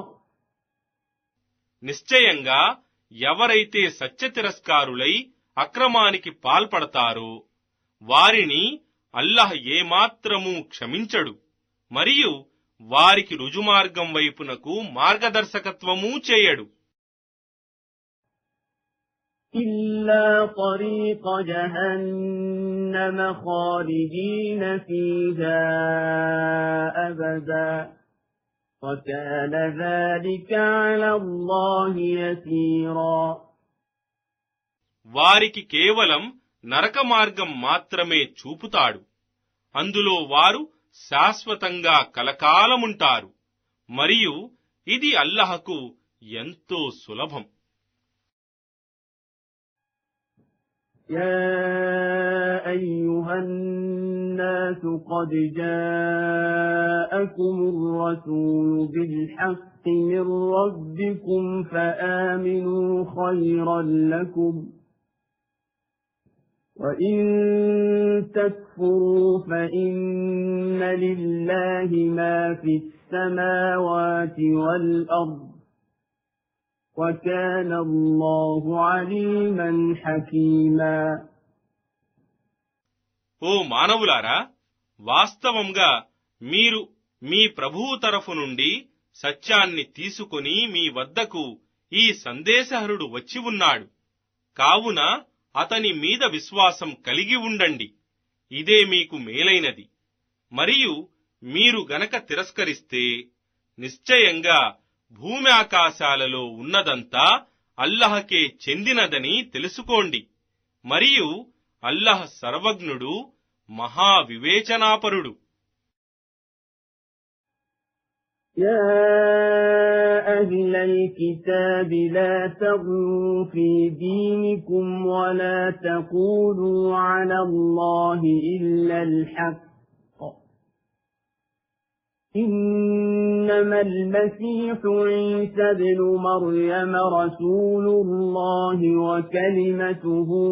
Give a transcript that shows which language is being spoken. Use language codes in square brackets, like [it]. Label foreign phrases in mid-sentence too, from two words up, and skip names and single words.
[te] నిశ్చయంగా ఎవరైతే సత్యతిరస్కారులై అక్రమానికి పాల్పడతారో వారిని అల్లహ ఏమాత్రమూ క్షమించడు, మరియు వారికి రుజుమార్గం వైపునకు మార్గదర్శకత్వమూ చేయడు. [ar] إلا طريق جهنم خالدين فيها أبدا وكان ذلك على الله يسيرا. [te] వారికి కేవలం నరక మార్గం మాత్రమే చూపుతాడు, అందులో వారు శాశ్వతంగా కలకాలముంటారు, మరియు ఇది అల్లహకు ఎంతో సులభం. [ar] يا أيها الناس قد جاءكم الرسول بالحق من ربكم فآمنوا خيرا لكم وإن تكفروا فإن لله ما في السماوات والأرض وكان الله عليما حكيما. [te] ఓ మానవులారా, వాస్తవంగా మీరు మీ ప్రభువు తరఫు నుండి సత్యాన్ని తీసుకొని మీ వద్దకు ఈ సందేశహరుడు వచ్చి ఉన్నాడు, కావున అతని మీద విశ్వాసం కలిగి ఉండండి, ఇదే మీకు మేలైనది. మరియు మీరు గనక తిరస్కరిస్తే నిశ్చయంగా భూమి ఆకాశాలలో ఉన్నదంతా అల్లహకే చెందినదని తెలుసుకోండి, మరియు అల్లహ సర్వజ్ఞుడు, మహావివేచనాపరుడు. [ar] يا أهل الكتاب لا تغلوا في دينكم ولا تقولوا على الله إلا الحق إنما المسيح عيسى ابن مريم رسول الله وكلمته